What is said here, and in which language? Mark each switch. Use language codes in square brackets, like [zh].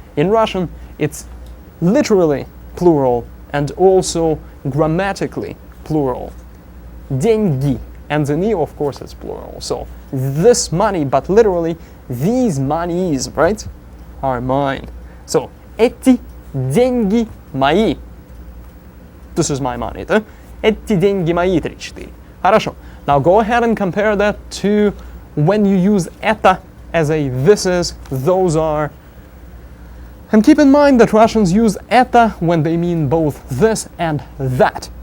[en] In Russian, it's literally plural and also grammatically plural. [ru] Деньги. [en] And the ni, of course, is plural. So this money, but literally these monies, right, are mine. [ru] So эти деньги мои. [en] This is my money, да? [ru] Эти деньги мои 3-4. Хорошо. [en] Now go ahead and compare that to when you use это as a this is, those are. And keep in mind that Russians use это when they mean both this and that.